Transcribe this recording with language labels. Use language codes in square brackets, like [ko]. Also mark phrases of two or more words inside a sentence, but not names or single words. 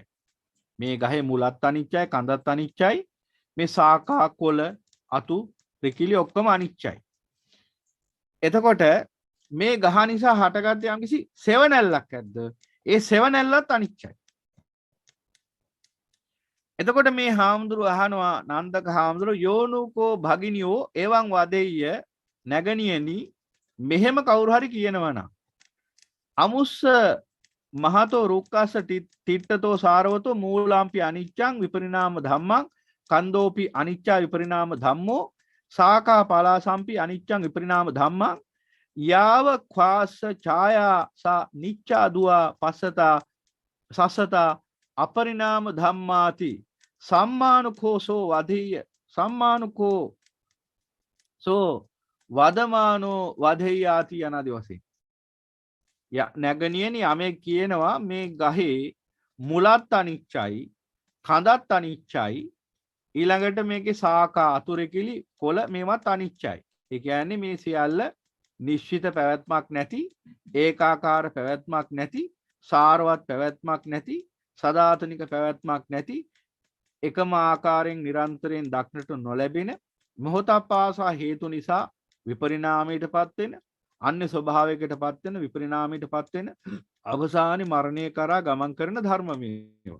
[si] මේ ගහේ මුලත් අනිච්චයි, කඳත් අනිච්චයි, මේ ශාඛා කොළ අතු රිකිලි ඔක්කොම අනිච්චයි. එතකොට මේ ගහ නිසා හටගත් යම්කිසි සෙවණැල්ලක් ඇද්ද? ඒ සෙවණැල්ලත් අනිච්චයි. එතකොට මේ හාමුදුරුව අහනවා නන්දක හාමුදුරුව [pi] යෝනුකෝ භගිනියෝ එවං වදෙය්‍ය [si] නැගණියනි මෙහෙම කවුරු හරි කියනවනම් [pi] අමුස්ස මහතෝ රුක්කස්ස තිට්ඨතෝ සාරවතෝ මූලාම්පි අනිච්ඡං විපරිණාම ධම්මං කන්දෝපි අනිච්චා විපරිණාම ධම්මෝ සාකා පලාසම්පි අනිච්ඡං විපරිණාම ධම්මං යාව ක්වාස ඡායා සා නිච්ඡා දුවා පස්සතා සස්සතා අපරිණාම ධම්මාති සම්මානුකෝසෝ වදෙය්‍ය සම්මානුකෝ සෝ වදමානෝ වදෙය්‍යාති [si] යනාදී වශයෙන් නැගණියනි යමෙක් කියනවා මේ ගහේ මුලත් අනිච්චයි, කඳත් අනිච්චයි, ඊළඟට මේකේ ශාඛා අතුරුකිලි කොළ මේවත් අනිච්චයි. ඒ කියන්නේ මේ සියල්ල නිශ්චිත පැවැත්මක් නැති, ඒකාකාර පැවැත්මක් නැති, සාරවත් පැවැත්මක් නැති, සදාතනික පැවැත්මක් නැති, එකම ආකාරයෙන් නිරන්තරයෙන් දක්නට නොලැබෙන, මොහොතක් පාසා හේතු නිසා විපරිණාමයටපත් වෙන, අන්‍ය ස්වභාවයකටපත් වෙන, විපරිණාමයටපත් වෙන, අවසානයේ මරණය කරා ගමන් කරන ධර්ම මේවා.